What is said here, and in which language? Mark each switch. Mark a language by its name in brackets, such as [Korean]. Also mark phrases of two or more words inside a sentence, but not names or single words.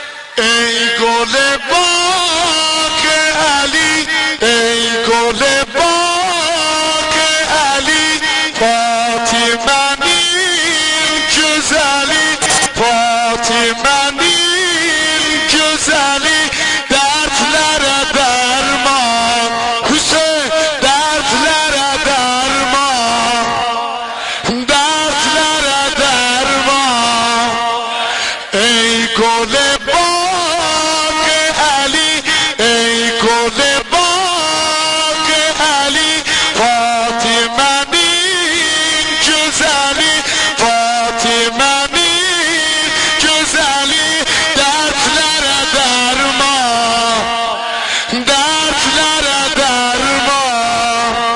[Persian] ای گل باغ علی، ای گل باغ علی، [Turkish] Fatime'nin güzeli, Fatime'nin güzeli, dertlere derman, Hüseyin dertlere derman, dertlere derman. [Persian] ای گل باغ علی، ای گل باغ علی، [Turkish] Fatime'nin güzeli، Fatime'nin güzeli, dertlere derman, dertlere derman.